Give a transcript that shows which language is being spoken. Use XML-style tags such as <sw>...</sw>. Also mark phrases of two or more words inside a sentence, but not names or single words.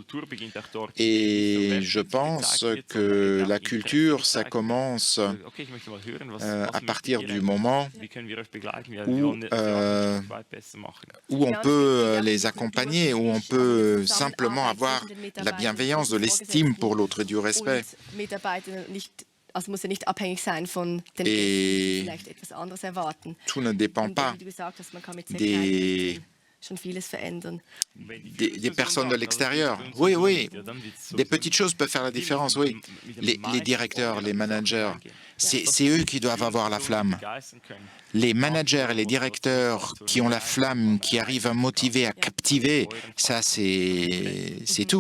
<fr>Et je pense que la culture, ça commence à partir du moment où on peut les accompagner, où on peut simplement avoir la bienveillance, de l'estime pour l'autre et du respect.</fr> <de>Also muss ja nicht abhängig sein von den Gästen, die vielleicht etwas anderes erwarten.</de> <fr>Tout ne dépend pas</fr> <de>Wie du gesagt hast, man kann mit sehr kleinen schon vieles verändern.</de> <fr>Des personnes de l'extérieur. Oui, oui. Des petites choses peuvent faire la différence, oui. Les directeurs, les managers, c'est eux qui doivent avoir la flamme. Les managers et les directeurs qui ont la flamme, qui arrivent à motiver, à captiver, ça c'est tout.</fr>